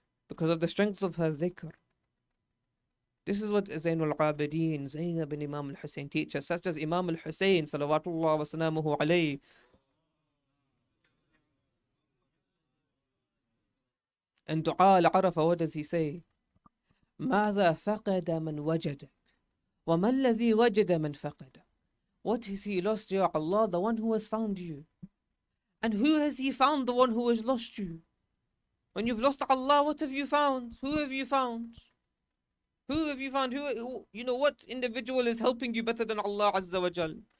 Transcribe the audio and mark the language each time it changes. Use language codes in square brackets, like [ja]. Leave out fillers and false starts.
[en] Because of the strength of her dhikr. This is what Zaynul Abidin, Zaynab bin Imam al-Hussein teach us. Such as Imam al-Hussein, [ar] salawatullah wa salamuhu alayhi. [en] In Dua al-Arafa, what does he say? [ar] ماذا فقد من وجدك وما الذي وجد من فقدك. [en] What has he lost, Ya Allah? The one who has found you. And who has he found? The one who has lost you. When you've lost Allah, what have you found? Who have you found? Who have you found? What individual is helping you better than Allah Azza wa Jal?